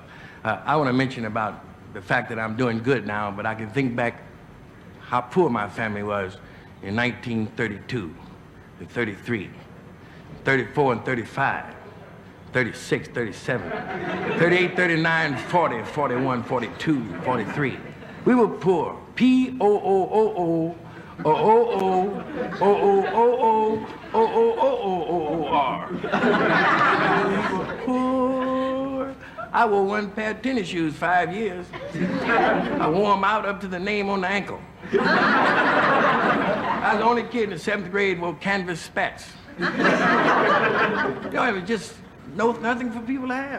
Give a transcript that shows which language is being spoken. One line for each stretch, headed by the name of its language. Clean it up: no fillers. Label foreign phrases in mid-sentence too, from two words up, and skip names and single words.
English: I want to mention about the fact that I'm doing good now, but I can think back how poor my family was in 1932, and 33, 34 and 35, 36, 37, 38, 39, 40, 41, 42, 43. We were poor. P-O-O-O-O, O-O-O, O-O-O-O, O-O-O-O-O-O-R. Poor. I wore one pair of tennis shoes 5 years. I wore them out up to the name on the ankle. I was the only kid in the 7th grade who wore canvas spats. You know, it was just nothing for people to have.